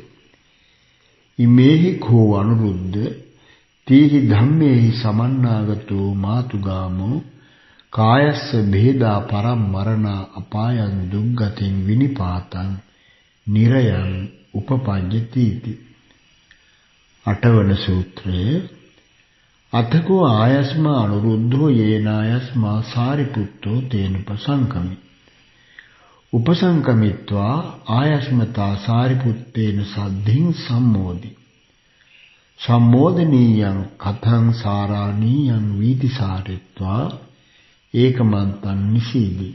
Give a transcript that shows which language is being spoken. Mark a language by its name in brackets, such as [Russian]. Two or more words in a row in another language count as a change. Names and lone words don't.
[Pali] ඉමේහි කෝ අනුරුද්ධ තීහි ධම්මේහි සමන්නාගතෝ මාතුගාමෝ කායස්ස බෙහෙදා පරම්මරණ අපායන් දුක්ගතින් විනිපාතං නිරයං උපපජ්ජති. [Sinhala] අටවන සූත්‍රයේ [Pali] අතකෝ ආයස්මා අනුරුද්ධෝ යේනායස්මා සාරිපුත්තෝ තේන උපසංකමි. උපසංකමිත්වා ආයස්මතා සාරිපුත්තේන සද්ධින් සම්මෝදි. සම්මෝදනීයං කතං සාරාණීයං වීතිසාරිත්වා ඒකමන්තං නිසීදි.